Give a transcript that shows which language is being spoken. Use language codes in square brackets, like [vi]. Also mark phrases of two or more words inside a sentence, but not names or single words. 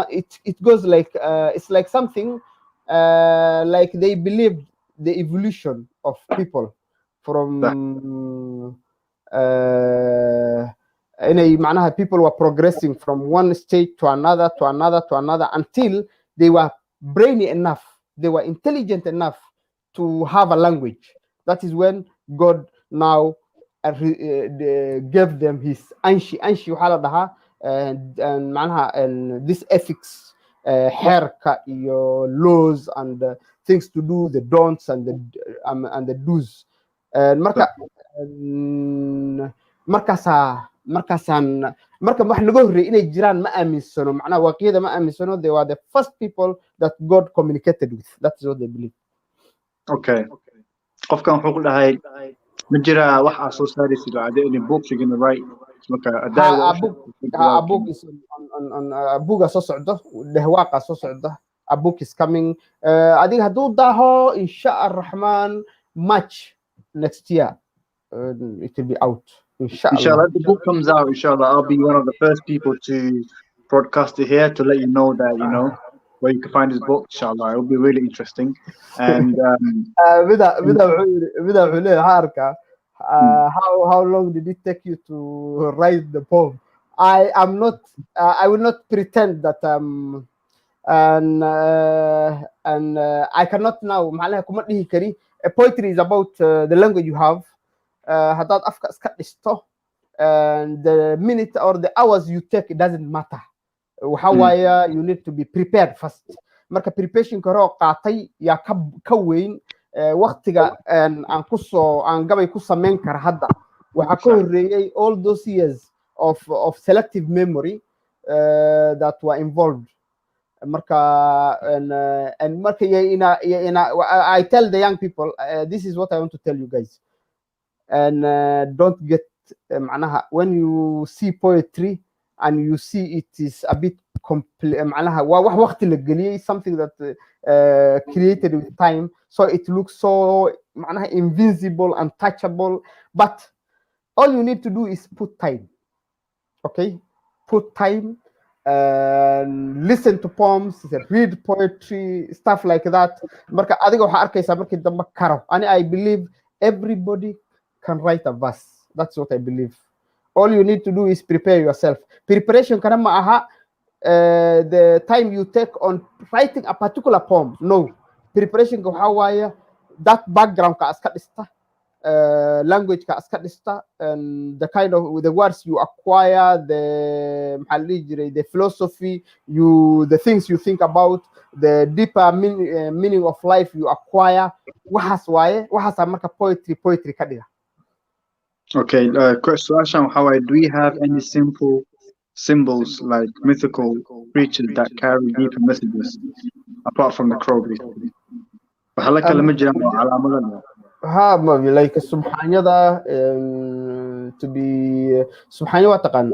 [en] It goes like it's like something like they believed the evolution of people from معناها people were progressing from one stage to another until they were brainy enough, they were intelligent enough to have a language. That is when God now gave them his [so] anshi waxaa la dhahaa [en] معناها this ethics, [so] xeerka iyo [en] laws and things to do, the don'ts and the do's. [so] marka markaasaan marka wax naga horreeyay inay jiraan ma aaminsano, macnaha waaqiyada ma aaminsano. [en] They were the first people that God communicated with. That's what they believe. [so] Okay. qofkan wuxuu ku dhahay ma jira wax aad soo saaraysid oo ade [en] in books you're gonna write [so] marka [en] a book is on a book [so] soo socdo, Bedwaaq soo socdo. [en] A book is coming. [so] adiga hadduu daaho [ar] insha Ar-Rahman [en] March next year, it will be out. Inshallah, the book comes out. Inshallah, I'll be one of the first people to broadcast it here to let you know that where you can find his book. Inshallah, it will be really interesting. And how long did it take you to write the poem? I am not. I will not pretend that and I cannot now. Poetry is about the language you have. [so] Haddaad afka iska dhisto, [en] and the minute or the hours you take, it doesn't matter. [so] Waxa waaye [en] you need to be prepared first. [so] Marka preparation ka hor qaatay yaa ka weyn waqtiga aan gabay ku sameyn kara hadda. Waxa ka horreeyay [en] all those years of selective memory that were involved. Marka and marka I tell the young people, this is what I want to tell you guys. And don't get when you see poetry and you see it is a bit something that created with time, so it looks so invincible, untouchable. But all you need to do is put time. Okay, put time and listen to poems, read poetry, stuff like that. [so] Marka adiga waxa arkaysa markii dambe karo. [en] I believe everybody can write a verse. That's what I believe. All you need to do is prepare yourself. Preparation [so] kana ma aha [en] the time you take on writing a particular poem. No. Preparation [so] ka waxa waaye [en] that background [so] ka iska dhista, language ka iska dhista, [en] and the kind of the words you acquire, the philosophy, the things you think about, the deeper meaning of life you acquire. [so] Waxaas waaye, waxaas marka poetry ka dhiga. [en] Okay, question: do we have any simple symbols like mythical creatures that carry deeper messages apart from the crow? Like subhanada, to be subhanya wa taqan.